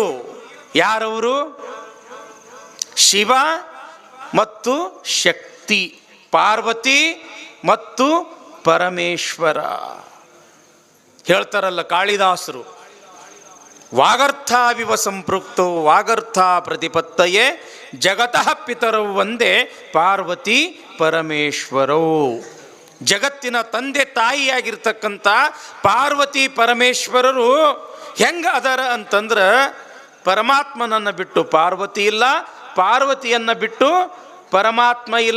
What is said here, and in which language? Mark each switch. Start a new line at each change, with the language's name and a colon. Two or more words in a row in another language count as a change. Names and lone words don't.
Kannada: ಯಾರವರು? ಶಿವ ಮತ್ತು ಶಕ್ತಿ, ಪಾರ್ವತಿ ಮತ್ತು ಪರಮೇಶ್ವರ. ಹೇಳ್ತಾರಲ್ಲ ಕಾಳಿದಾಸರು,
Sanskrit: ವಾಗರ್ಥಾವಿವ ಸಂಪೃಕ್ತೋ ವಾಗರ್ಥ ಪ್ರತಿಪತ್ತಯೇ ಜಗತಃ ಪಿತರವು ಒಂದೇ ಪಾರ್ವತಿ ಪರಮೇಶ್ವರೌ.
Kannada: ಜಗತ್ತಿನ ತಂದೆ ತಾಯಿಯಾಗಿರ್ತಕ್ಕಂಥ ಪಾರ್ವತಿ ಪರಮೇಶ್ವರರು ಹೆಂಗ ಅದರ ಅಂತಂದ್ರೆ, ಪರಮಾತ್ಮನನ್ನು ಬಿಟ್ಟು ಪಾರ್ವತಿ ಇಲ್ಲ, ಪಾರ್ವತಿಯನ್ನು ಬಿಟ್ಟು ಪರಮಾತ್ಮ ಇಲ್ಲ.